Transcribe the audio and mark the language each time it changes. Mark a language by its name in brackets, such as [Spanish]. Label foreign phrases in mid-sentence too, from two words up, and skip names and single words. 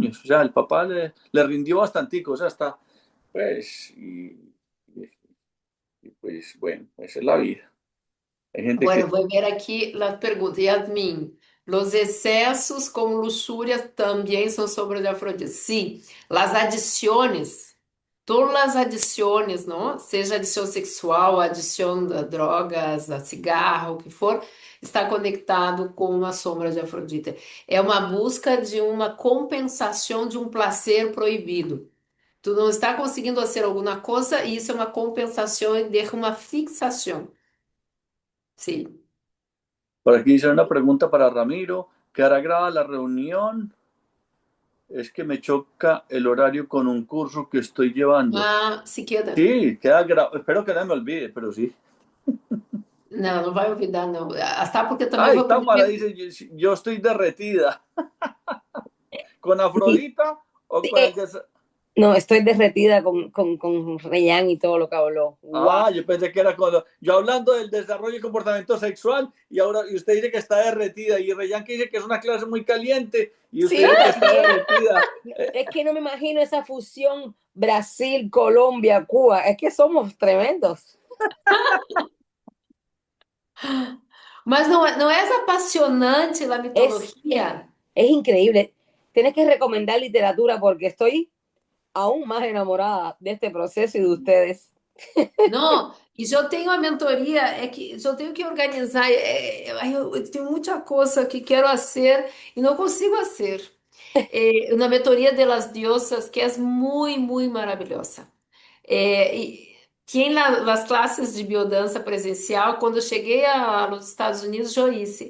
[Spanish] O sea, el papá le rindió bastante, o sea, está, pues, y pues, bueno, esa es la vida. Hay gente que, Bueno, [Portuguese] vou ver aqui as perguntas. Yasmin, los excessos como luxúria também são sobre a Afrodita. Sim, [Spanish] las adiciones [Portuguese] todas as adições, não? Seja adição sexual, adição a drogas, a cigarro, o que for, está conectado com a sombra de Afrodita. É uma busca de uma compensação de um prazer proibido. Tu não está conseguindo fazer alguma coisa e isso é uma compensação de uma fixação. Sim. [Spanish] Por aquí hice una pregunta para Ramiro. ¿Qué hará graba la reunión? Es que me choca el horario con un curso que estoy llevando. Ah, se queda. Sí, queda grabado. Espero que no me olvide, pero sí. [Portuguese] Não, não vai olvidar, não. [Spanish] Hasta porque [Portuguese] também [Spanish] Ay, [Portuguese] vou [Spanish] poner. Tamara dice, yo estoy derretida. ¿Con Sí, Afrodita o con el sí, no, estoy derretida con Reyán y todo lo que habló. ¡Wow! Ah, yo pensé que era cuando yo hablando del desarrollo y comportamiento sexual y ahora y usted dice que está derretida y Reyán que dice que es una clase muy caliente y usted Sí, dice que está también. derretida. Es que no me imagino esa fusión Brasil, Colombia, Cuba. Es que somos tremendos. [Portuguese] Mas não é apaixonante a [Spanish] Es, [Portuguese] mitologia? [Spanish] es increíble. Tienes que recomendar literatura porque estoy aún más enamorada de este proceso y de ustedes. [Portuguese] Não, e eu tenho a mentoria, é que eu tenho que organizar. Eu tenho muita coisa que quero fazer e não consigo fazer. Na mentoria [Spanish] de las diosas, [Portuguese] que é muito, muito maravilhosa. E tinha as classes de biodança presencial, quando eu cheguei nos Estados Unidos, eu hice.